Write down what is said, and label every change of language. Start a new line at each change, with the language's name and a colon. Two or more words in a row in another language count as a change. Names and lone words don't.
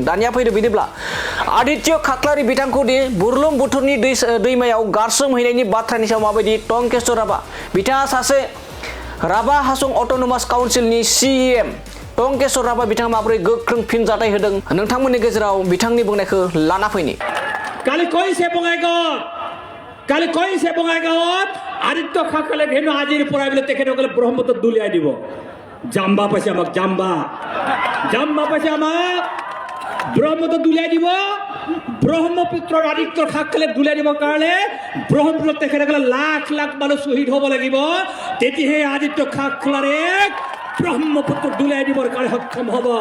Bodo: दानिया फैदो बिदिब्ला आदित्य खाख्लारि बिथांखौ दि बुरलुंबुथुरनि दैमायाव गारसोमहैनायनि बाथ्रानि सायाव माबायदि टंकेश्वर राभा बिथाङा सासे राभा हासं अट'नमास काउन्सिलनि CEM टंकेश्वर राभा बिथाङा माबोरै गोख्रों फिनजाथाय होदों नोंथांमोननि गेजेराव बिथांनि बुंनायखौ लाना फैनि
Assamese: কালি কৈছে बङाइगाঁৱত আদিত্য খাখ্লাৰি ভেনু আজিৰ পৰাই বোলে তেখেতসকলে ব্ৰহ্মপুত্ৰত দুলিয়াই দিব জাম্বা পাইছে আমাক ব্ৰহ্মপুত্ৰত দুলিয়াই দিব ব্ৰহ্মপুত্ৰৰ আদিত্য খাখ্লাৰি দুলিয়াই দিবৰ কাৰণে ব্ৰহ্মপুত্ৰত তেখেতসকলে লাখ মানুহ শ্বহীদ হ'ব লাগিব তেতিয়াহে আদিত্য খাখ্লাৰিক ব্ৰহ্মপুত্ৰত দুলিয়াই দিবৰ কাৰণে সক্ষম হ'ব।